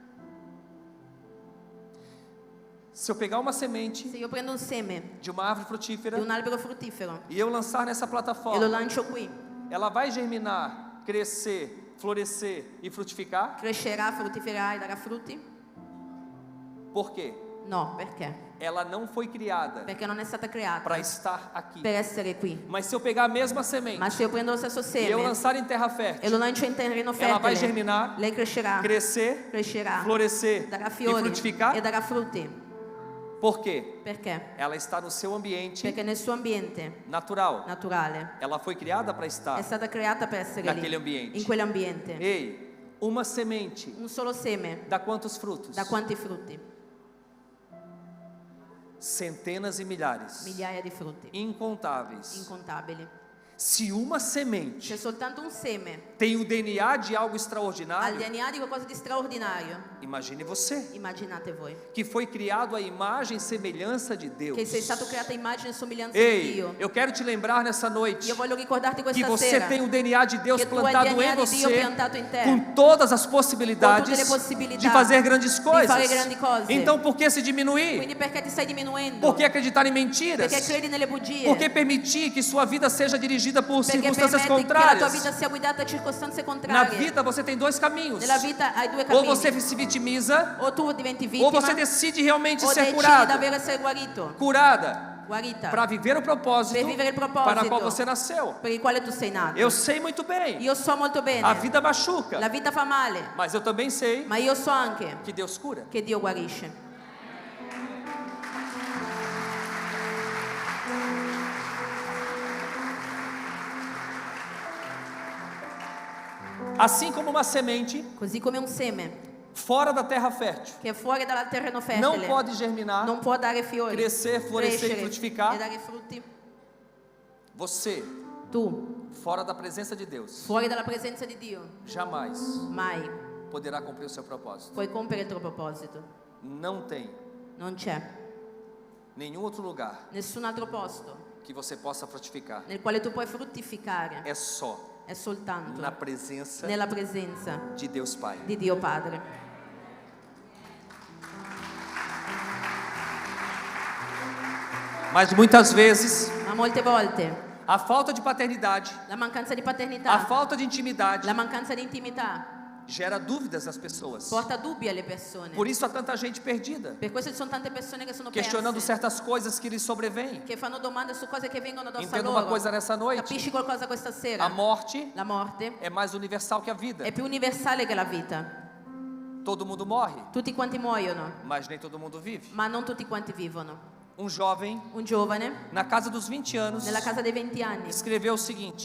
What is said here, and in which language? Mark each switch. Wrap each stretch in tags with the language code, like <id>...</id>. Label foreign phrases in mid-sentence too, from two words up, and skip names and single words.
<pt>Se eu pegar uma semente</pt> <it>Se io prendo un seme</it> <pt>de uma árvore</pt> <it>di</it> <pt>frutífera</pt> <it>un albero fruttifero</it> <pt>e eu lançar nessa</pt> <it>e lo</it> <pt>plataforma,</pt> <it>lancio qui,</it> <pt>ela vai germinar, crescer, florescer e frutificar?</pt> <it>crescerà, fruttiferà e darà frutti?</it> <pt>Por quê?</pt> <it>No, perché?</it> <pt>Ela não foi criada</pt> <it>Perché non è stata creata</it> <pt>para estar aqui.</pt> <it>per essere qui.</it> <pt>Mas se eu pegar a mesma semente</pt> <it>Ma se io prendo lo stesso</it> <pt>e eu</pt> <it>seme</it> <pt>lançar em terra</pt> <it>e</it> <pt>fértil,</pt> <it>lo lancio in terreno</it> <pt>ela vai</pt> <it>fertile,</it> <pt>germinar,</pt> <it>lei crescerà,</it> <pt>crescer, florescer</pt> <it>darà</it> <pt>e</pt> <it>fiori</it> <pt>frutificar?</pt> <it>e darà frutti.</it> <pt>Por quê?</pt> <it>Perché?</it> <pt>Ela está no seu ambiente</pt> <it>Perché nel suo ambiente</it> <pt>natural.</pt> <it>naturale</it> <pt>Ela foi criada para</pt> <it>è</it> <pt>estar</pt> <it>stata creata per essere</it> <pt>naquele</pt> <it>lì,</it> <pt>ambiente.</pt> <it>in quell'ambiente.</it> <pt>Ei, uma semente</pt> <it>Un solo seme</it> <pt>dá quantos frutos?</pt> <it>da quanti frutti?</it> <pt>Centenas e milhares,</pt> <it>Migliaia di frutti,</it> <pt>incontáveis.</pt> <it>incontabili.</it> <pt>Se uma semente</pt> <it>C'è soltanto un seme,</it> <pt>tem o DNA de algo</pt> <it>ha il</it> <pt>extraordinário,</pt> <it>DNA di qualcosa di straordinario.</it> <pt>imagine você,</pt> <it>Immaginate voi,</it> <pt>que foi criado à imagem e semelhança de Deus.</pt> <it>che sei stato creato a immagine e somiglianza di</it> <pt>Ei,</pt> <it>Dio.</it> <pt>eu quero te lembrar nessa noite</pt> <it>Io voglio ricordarti</it> <pt>que</pt> <it>questa</it> <pt>você</pt> <it>sera</it> <pt>tem o DNA de Deus</pt> <it>che tu hai il</it> <pt>plantado em</pt> <it>DNA di Dio</it> <pt>você,</pt> <it>piantato in te,</it> <pt>com todas as</pt> <it>con</it> <pt>possibilidades</pt> <it>tutte le possibilità</it> <pt>de fazer grandes</pt> <it>di fare</it> <pt>coisas.</pt> <it>grandi cose.</it> <pt>Então, por que se diminuir?</pt> <it>Quindi perché ti stai diminuendo?</it> <pt>Por que acreditar em mentiras?</pt> <it>Perché credi nelle bugie?</it> <pt>Por que permitir que sua vida seja dirigida por</pt> <it>Perché</it> <pt>circunstâncias</pt> <it>permetti che la tua</it> <pt>contrárias?</pt> <it>vita sia guidata a circostanze</it> <pt>Na</pt> <it>contrarie.</it> <pt>vida você tem dois caminhos:</pt> <it>Nella vita hai due</it> <pt>ou</pt> <it>cammini.</it> <pt>você se vitimiza,</pt> <it>O tu diventi</it> <pt>ou</pt> <it>vittima,</it> <pt>você decide realmente</pt> <it>o</it> <pt>ser</pt> <it>decidi</it> <pt>curado,</pt> <it>davvero essere guarito,</it> <pt>curada,</pt> <it>guarita,</it> <pt>para viver o propósito</pt> <it>per vivere il proposito</it> <pt>para qual você nasceu.</pt> <it>per il quale tu sei nato.</it> <pt>Eu sei muito bem,</pt> <it>Io so molto bene,</it> <pt>a vida machuca,</pt> <it>la vita fa male,</it> <pt>mas eu também sei</pt> <it>ma io so anche</it> <pt>que Deus cura.</pt> <it>che Dio guarisce.</it> <pt>Assim como uma semente</pt> <it>Così come un seme</it> <pt>fora da terra fértil</pt> <it>che è fuori dal terreno</it> <pt>não</pt> <it>fertile</it> <pt>pode germinar,</pt> <it>non può dare fiori,</it> <pt>crescer, florescer e</pt> <it>crescere</it> <pt>frutificar.</pt> <it>e dare frutti.</it> <pt>você,</pt> <it>Tu,</it> <pt>fora da presença de Deus,</pt> <it>fuori dalla presenza di Dio,</it> <pt>jamais</pt> <it>mai</it> <pt>poderá cumprir o seu propósito.</pt> <it>puoi compiere il tuo proposito.</it> <pt>Não tem</pt> <it>Non c'è</it> <pt>nenhum outro lugar</pt> <it>nessun altro posto</it> <pt>que você possa frutificar.</pt> <it>nel quale tu puoi fruttificare.</it> <pt>É só</pt> <it>È soltanto</it> <pt>na presença</pt> <it>nella presenza</it> <pt>de Deus Pai.</pt> <it>di Dio Padre.</it> <pt>Mas muitas vezes</pt> <it>Ma molte volte</it> <pt>a falta de paternidade,</pt> <it>la mancanza di</it> <pt>a</pt> <it>paternità,</it> <pt>falta de intimidade</pt> <it>la mancanza di intimità</it> <pt>gera dúvidas nas pessoas.</pt> <it>porta dubbi alle persone.</it> <pt>Por isso há tanta gente perdida,</pt> <it>Per questo ci sono tante persone che sono</it> <pt>questionando</pt> <it>perse,</it> <pt>certas coisas que lhes sobrevêm.</pt> <it>che fanno domande su cose che vengono addosso a</it> <pt>Entenda uma</pt> <it>loro.</it> <pt>coisa nessa noite:</pt> <it>Capisci qualcosa questa sera?</it> <pt>a morte</pt> <it>La morte</it> <pt>é mais universal que a vida.</pt> <it>è più universale che la vita.</it> <pt>Todo mundo morre,</pt> <it>Tutti quanti muoiono,</it> <pt>mas nem todo mundo vive.</pt> <it>ma non tutti quanti vivono.</it> <pt>Um jovem,</pt> <it>Un giovane,</it> <pt>na casa dos 20 anos,</pt> <it>nella casa dei 20 anni,</it> <pt>escreveu o seguinte:</pt>